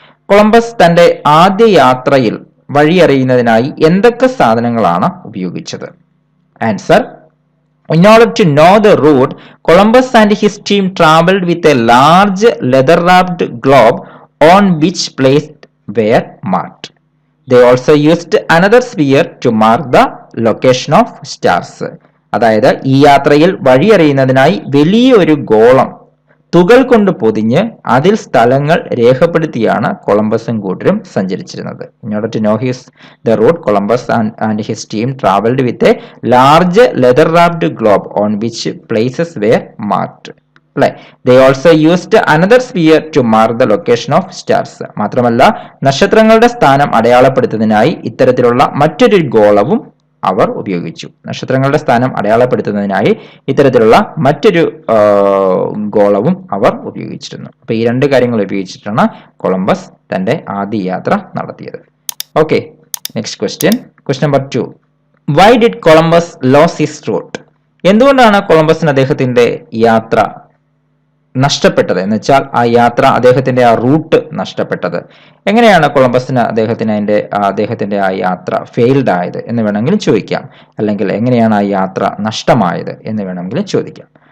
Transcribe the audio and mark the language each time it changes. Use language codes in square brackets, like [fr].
[ml] Columbus തന്റെ ആദ്യ യാത്രയിൽ വഴിയറിയുന്നതിനായി എന്തൊക്കെ സാധനങ്ങളാണ് ഉപയോഗിച്ചത്? [en] Answer: In order to know the route, Columbus and his team traveled with a large leather-wrapped globe on which places were marked. They also used another sphere to mark the location of stars. [ml] അതായത് ഈ യാത്രയിൽ വഴിയറിയുന്നതിനായി വലിയൊരു ഗോളം തുകൾ കൊണ്ട് പൊതിഞ്ഞ് അതിൽ സ്ഥലങ്ങൾ രേഖപ്പെടുത്തിയാണ് കൊളംബസും കൂട്ടരും സഞ്ചരിച്ചിരുന്നത്. [en] In order to know the route, Columbus and his team traveled with a large leather-wrapped globe on which places were marked. They also used another sphere to mark the location of stars. [ml] മാത്രമല്ല, നക്ഷത്രങ്ങളുടെ സ്ഥാനം അടയാളപ്പെടുത്തുന്നതിനായി ഇത്തരത്തിലുള്ള മറ്റൊരു ഗോളവും അവർ ഉപയോഗിച്ചു. നക്ഷത്രങ്ങളുടെ സ്ഥാനം അടയാളപ്പെടുത്തുന്നതിനായി ഇത്തരത്തിലുള്ള മറ്റൊരു ഗോളവും അവർ ഉപയോഗിച്ചിരുന്നു. അപ്പൊ ഈ രണ്ട് കാര്യങ്ങൾ ഉപയോഗിച്ചിട്ടാണ് കൊളംബസ് തന്റെ ആദ്യ യാത്ര നടത്തിയത്. [en] Okay, next question number 2. Why did Columbus lose his route? [ml] എന്തുകൊണ്ടാണ് കൊളംബസിന് അദ്ദേഹത്തിന്റെ യാത്ര നഷ്ടപ്പെട്ടത്? എന്ന് വെച്ചാൽ ആ യാത്ര, അദ്ദേഹത്തിന്റെ ആ റൂട്ട് നഷ്ടപ്പെട്ടത്. എങ്ങനെയാണ് കൊളംബസിന് അദ്ദേഹത്തിന്റെ ആ യാത്ര ഫെയിൽഡ് ആയത് എന്ന് വേണമെങ്കിലും ചോദിക്കാം. അല്ലെങ്കിൽ എങ്ങനെയാണ് ആ യാത്ര നഷ്ടമായത് എന്ന് വേണമെങ്കിലും ചോദിക്കാം.